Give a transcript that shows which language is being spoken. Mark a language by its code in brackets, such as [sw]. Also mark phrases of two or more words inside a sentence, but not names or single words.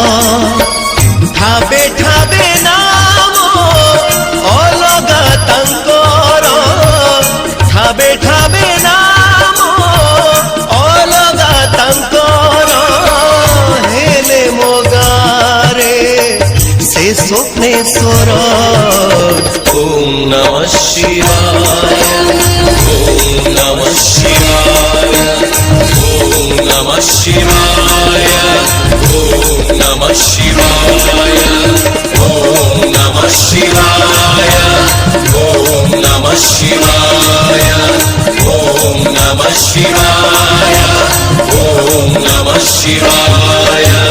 [or] ଠାବେ ଠାବେ ନାମ ଅଲଗା ତାଙ୍କର, ଠାବେ ଠାବେ ନାମ ଅଲଗା ତାଙ୍କର। ହେଲେ ମୋ ଗାରେ ସେ ସ୍ୱପ୍ନେଶ୍ୱର। [sa] ओम नमः शिवाय, ओम नमः शिवाय, ओम नमः शिवाय, ओम नमः शिवाय, ओम नमः शिवाय, ओम नमः शिवाय, ओम नमः शिवाय, ओम नमः शिवाय।